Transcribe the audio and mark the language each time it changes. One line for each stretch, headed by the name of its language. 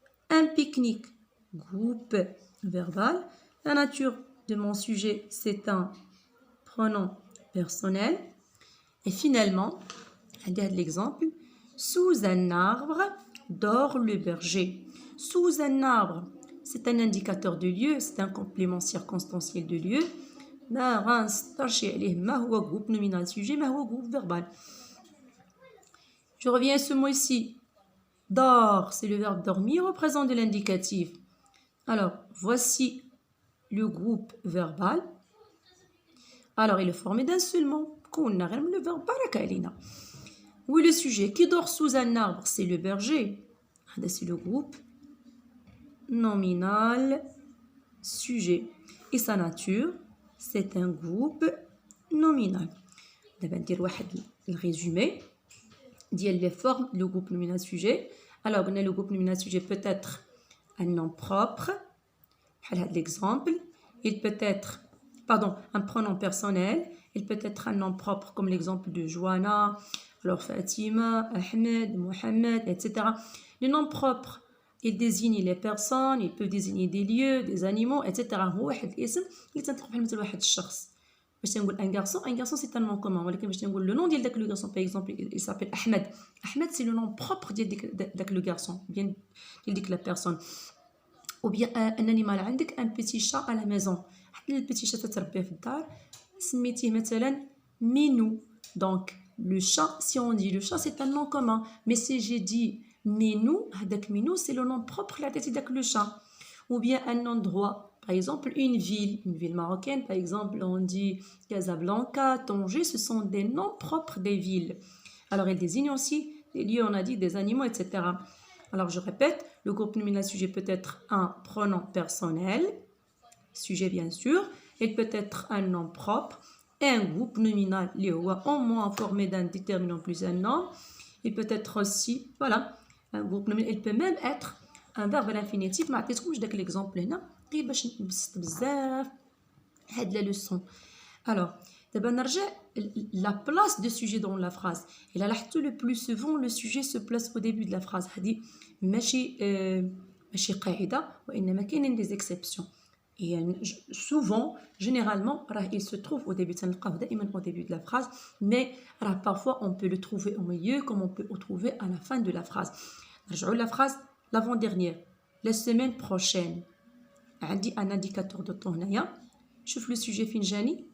French: Un pique-nique, groupe verbal. La nature de mon sujet, c'est un pronom personnel. Et finalement, regarde l'exemple. Sous un arbre dort le berger. Sous un arbre, c'est un indicateur de lieu, c'est un complément circonstanciel de lieu.
Arabic: ما غنسطرش عليه ما هو
French: groupe nominal sujet
Arabic: ما هو
French: groupe verbal. Je reviens à ce mot ici. Dort, c'est le verbe dormir au présent de l'indicatif. Alors, voici le groupe verbal. Alors, il est formé d'un seul mot. Le verbe baraka alina. Oui, le sujet qui dort sous un arbre, c'est le berger. C'est le groupe nominal sujet. Et sa nature, c'est un groupe nominal. D'abord, on va faire le résumé des formes du groupe nominal sujet. Alors, le groupe nominal sujet peut être un nom propre. L'exemple, il peut être, un pronom personnel. Il peut être un nom propre comme l'exemple de Joanna, alors Fatima, Ahmed, Mohamed, etc. Le nom propre, il désigne les personnes, il peut désigner des lieux, des animaux, etc.
Arabic: هو واحد الاسم اللي تنطلق بحال مثل واحد الشخص. باش نقول
French: un garçon c'est un nom commun,
Arabic: ولكن باش نقول
French: le nom
Arabic: ديال داك
French: le garçon, par exemple, il s'appelle Ahmed. Ahmed c'est le nom propre
Arabic: ديال داك
French: le garçon, bien
Arabic: ديال ديك
French: la personne. Ou bien un animal
Arabic: عندك
French: un petit chat à la maison. Le petit chat
Arabic: تتربيه في الدار سميتيه مثلا Minou.
French: Donc le chat, si on dit le chat, c'est un nom commun. Mais si j'ai dit Minou, Minou, c'est le nom propre de le chat. Ou bien un endroit, par exemple une ville marocaine, par exemple, on dit Casablanca, Tanger, ce sont des noms propres des villes. Alors, ils désignent aussi des lieux, on a dit, des animaux, etc. Alors, je répète, le groupe nominal sujet peut être un pronom personnel, sujet bien sûr, il peut être un nom propre, et un groupe nominal, au moins formé d'un déterminant plus un nom. Il peut être aussi, voilà, un groupe nominal. Il peut même être un verbe à l'infinitif. Je vais vous donner l'exemple là. La leçon. Alors, la place de sujet dans la phrase. Et là, le plus souvent, le sujet se place au début de la phrase.
Arabic: ماشي قاعدة وإنما كاينين
French: des exceptions. Et souvent, généralement, il se trouve au début, au début de la phrase, mais parfois on peut le trouver au milieu comme on peut le trouver à la fin de la phrase. La phrase l'avant-dernière, la semaine prochaine. Un indicateur de temps. Je fais le sujet finjani.